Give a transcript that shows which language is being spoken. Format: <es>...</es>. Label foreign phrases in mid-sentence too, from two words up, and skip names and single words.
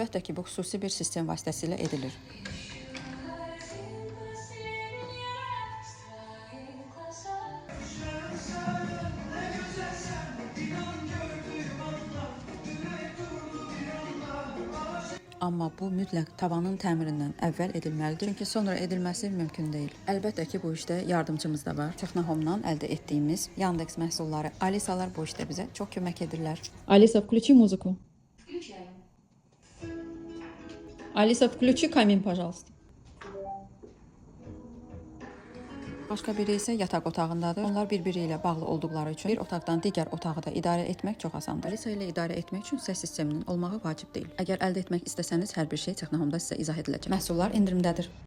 <az>Əlbəttə ki, bu xüsusi bir sistem vasitəsilə edilir. Amma bu mütləq tavanın təmirindən əvvəl edilməlidir. Çünki sonra edilməsi mümkün deyil. Əlbəttə ki, bu işdə yardımçımız da var. Texnohome'dan əldə etdiyimiz Yandex məhsulları Alisalar bu işdə bizə çox kömək edirlər.</az> <ru>Алиса, включи музыку. Включаем. Алиса, включи камин, пожалуйста.</ru> <az>Başqa biri isə yataq otağındadır. Onlar bir-biri ilə bağlı olduqları üçün bir otaqdan digər otağı da idarə etmək çox asandır. Alisa ilə idarə etmək üçün səs sisteminin olmağı vacib deyil. Əgər əldə etmək istəsəniz, hər bir şey Texnohome'da sizə izah ediləcək. Məhsullar endirimdədir.</az>